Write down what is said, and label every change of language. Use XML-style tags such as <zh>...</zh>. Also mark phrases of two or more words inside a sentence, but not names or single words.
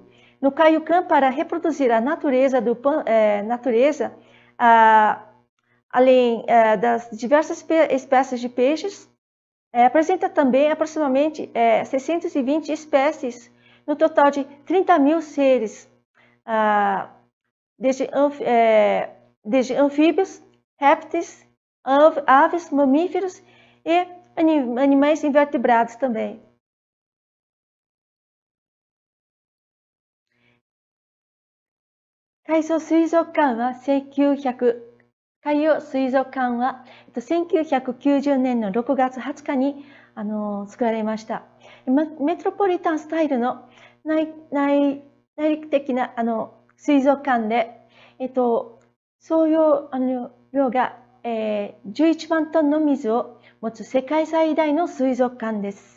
<pt>No Kaiyukan, para reproduzir a natureza além das diversas espécies de peixes, apresenta também aproximadamente 620 espécies, no total de 30.000 seres, desde anfíbios, répteis, aves, mamíferos e animais invertebrados também.</pt> <ja>Kaiyou Suizokanは1990年の6月20日に作られました。メトロポリタンスタイルの内陸的な水族館で、総容量が、11万トンの水を持つ世界最大の水族館です。</ja>